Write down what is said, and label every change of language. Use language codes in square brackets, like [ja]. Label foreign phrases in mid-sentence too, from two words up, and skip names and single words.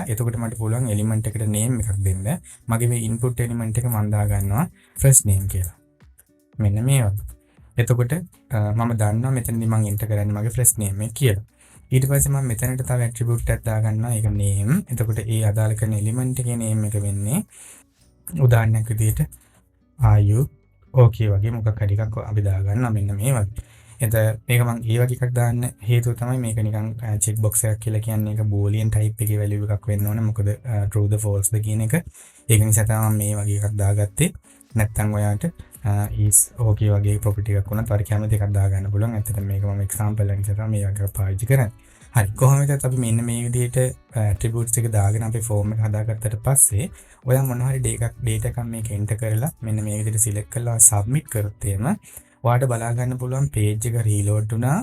[si] එතකොට මට පුළුවන් element එකට name එකක් දෙන්න. මගේ මේ input element එක මම දාගන්නවා [en] first name [si] කියලා. මෙන්න මේ වගේ. එතකොට මම දන්නවා මෙතනදී මම enter කරන්නේ මගේ [en] first name [si] එක කියලා. ඊට පස්සේ මම මෙතනට තව attribute එකක් දාගන්නවා ඒක name. එතකොට ඒ අදාළ කරන element එකේ name එක වෙන්නේ උදාහරණයක් විදිහට [en] are you okay [si] වගේ මොකක් හරි එකක් අපි දාගන්නවා මෙන්න මේ වගේ. එතකොට මේක මම ඒ වගේ එකක් දාන්න හේතුව තමයි මේක නිකන් [en] check box [si] එකක් කියලා කියන්නේ ඒක [en] boolean type [si] එකේ value එකක් වෙන්න ඕනේ. මොකද [en] true the false [si] ද කියන එක. ඒක නිසා තමයි මේ වගේ එකක් දාගත්තේ. නැත්තම් ඔයාට [en] is okay [si] වගේ property එකක් වුණත් හරි කැමති එකක් දාගන්න පුළුවන්. ඇත්තටම මේක මම example එකක් නිසා මේ වගේ පාවිච්චි කරන්නේ. හරි කොහොමද අපි මෙන්න මේ විදිහට attributes එක දාගෙන අපි form එක හදාගත්තට පස්සේ ඔයා මොන හරි data එකක් මේක enter කරලා මෙන්න මේ විදිහට select කරලා submit කරොත් එහෙම ඔයාට බලා ගන්න පුළුවන් page එක reload වුණා.